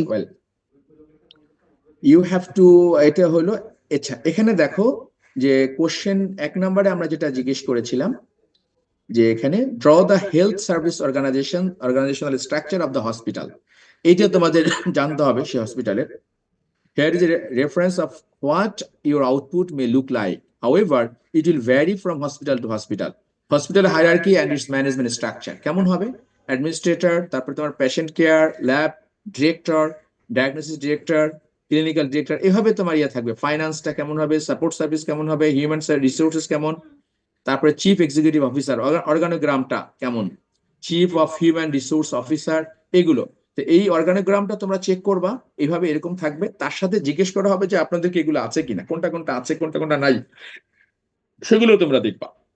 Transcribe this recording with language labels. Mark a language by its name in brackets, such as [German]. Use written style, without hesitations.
[English] okay, well, you have to, [Bangla] এটা হলো। আচ্ছা, এখানে দেখো যে কোশ্চেন 1 নম্বরে আমরা যেটা জিজ্ঞেস করেছিলাম, যে এখানে [English] draw the health service organisational structure of the hospital, [Bangla] এইটা তোমাদের জানতে হবে সেই হসপিটালের। [English] Here is a reference of what your output may look like. However, it will vary from hospital to hospital. Hospital hierarchy and its management structure. [Bangla] কেমন হবে? [English] Administrator, তারপর তোমার patient care, lab director, diagnosis director, clinical director, [Bangla] এভাবে তোমার ইয়ে থাকবে। ফাইন্যান্সটা কেমন হবে, সাপোর্ট সার্ভিস কেমন হবে, হিউম্যান রিসোর্সেস কেমন, তারপরে চিফ এক্সিকিউটিভ অফিসার, অর্গানোগ্রামটা কেমন, chief of human resource officer, এগুলো। তো এই অর্গানোগ্রামটা তোমরা চেক করবা, এইভাবে এরকম থাকবে, তার সাথে জিজ্ঞেস করা হবে যে আপনাদেরকে এগুলো আছে কিনা, কোনটা কোনটা আছে, কোনটা কোনটা নাই, সেগুলো তোমরা দেখবা।